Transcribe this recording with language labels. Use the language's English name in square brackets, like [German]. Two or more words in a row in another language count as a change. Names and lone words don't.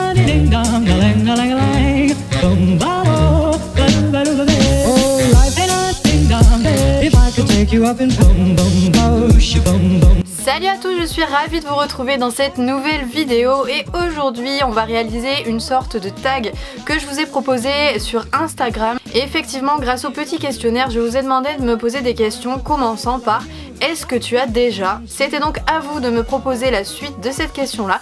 [English] ding dong, a ling a ling a ling, boom ba oh, ba do ba ba. Oh, life ain't a ding dong. If I could take you up and boom boom boom, boom boom. [French] Salut à tous, je suis ravie de vous retrouver dans cette nouvelle vidéo et aujourd'hui on va réaliser une sorte de tag que je vous ai proposé sur Instagram. Et effectivement, grâce au petit questionnaire, je vous ai demandé de me poser des questions commençant par est-ce que tu as déjà? C'était donc à vous de me proposer la suite de cette question là.